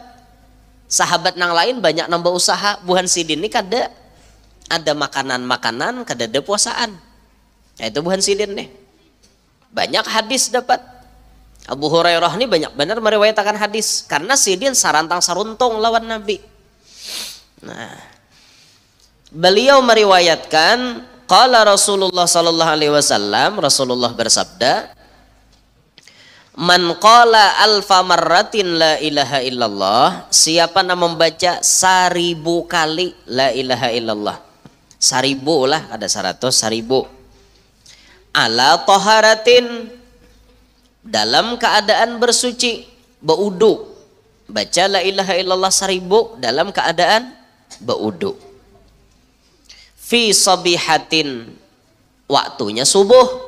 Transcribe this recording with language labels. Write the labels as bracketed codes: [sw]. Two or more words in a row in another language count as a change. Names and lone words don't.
[bjn] Sahabat nang lain banyak nambah usaha. Buhan sidin ini kada ada makanan-makanan, kada ada puasaan. Nah, itu buhan sidin nih. Banyak hadis dapat. Abu Hurairah ini banyak benar meriwayatkan hadis karena sidin sarantang saruntung lawan Nabi. [id] Nah, beliau meriwayatkan [ar] قال رسول الله صلى الله عليه وسلم, [id] Rasulullah bersabda, [ar] من قال ألف مرة لا إله إلا الله, [id] siapa yang membaca 1000 kali [ar] لا إله إلا الله. [id] 1000 lah, ada 100, 1000. [ar] على طهارة, [id] dalam keadaan bersuci, baudu. [bjn] Baca [ar] لا إله إلا الله [bjn] 1000 dalam keadaan baudu. [ar] في صبيحة, [id] waktunya subuh.